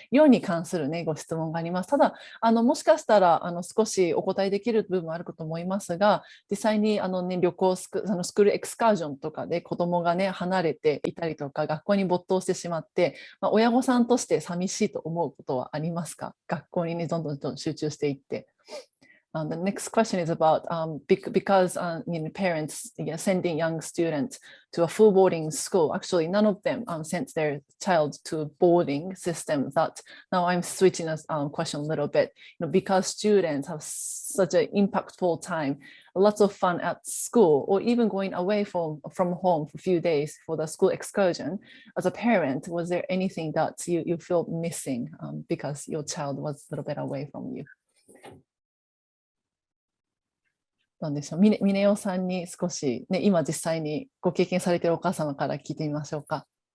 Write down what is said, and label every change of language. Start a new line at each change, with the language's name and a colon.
Japanese: 寮に関する、ね、ご質問があります。ただもしかしたら少しお答えできる部分もあるかと思いますが、実際に旅行スクールエクスカージョンとかで子どもが、ね、離れていたりとか学校に没頭してしまって、親御さんとして寂しいと思うことはありますか？学校に、ね、どんどん集中していって。
English: The next question is about because parents sending young students to a full boarding school. Actually, none of them sent their child to boarding system. That now I'm switching this question a little bit. Because students have such an impactful time, lots of fun at school, or even going away from home for a few days for the school excursion. As a parent, was there anything that you feel missing because your child was a little bit away from you?
Japanese: なんでしょう、峰代さんに少し、ね、今実際にご経験されているお母様から聞いてみましょうか。